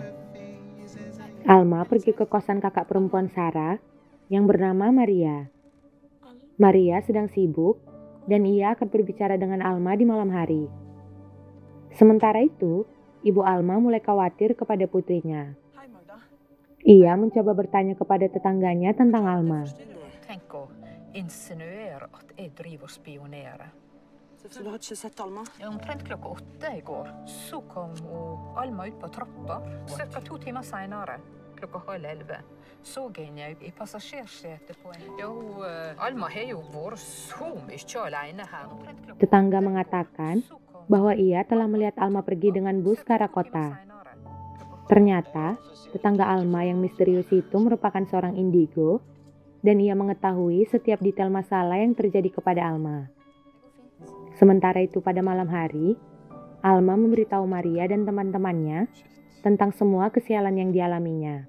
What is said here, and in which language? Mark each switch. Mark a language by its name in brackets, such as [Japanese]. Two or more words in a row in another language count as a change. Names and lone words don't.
[Indonesian] Alma pergi ke kosan kakak perempuan Sarah yang bernama Maria. Maria sedang sibuk dan ia akan berbicara dengan Alma di malam hari. Sementara itu, ibu Alma mulai khawatir kepada putrinya. Hei, Magda. Ia mencoba bertanya kepada tetangganya tentang Alma. [Norwegian] Tenk å insinuere at jeg driver og spionerer. Så du har ikke sett Alma? Omtrent klokka 8 i går så kom Alma ut på trappa. Cirka 2 timer senere, klokka 10:30, så jeg henne i passasjersetet på en... Jo, Alma har jo vært så mye alene her. [Indonesian] Tetangga mengatakan bahwa ia telah melihat Alma pergi dengan bus ke arah kota. Ternyata, tetangga Alma yang misterius itu merupakan seorang indigo dan ia mengetahui setiap detail masalah yang terjadi kepada Alma. Sementara itu pada malam hari, Alma memberitahu Maria dan teman-temannya tentang semua kesialan yang dialaminya.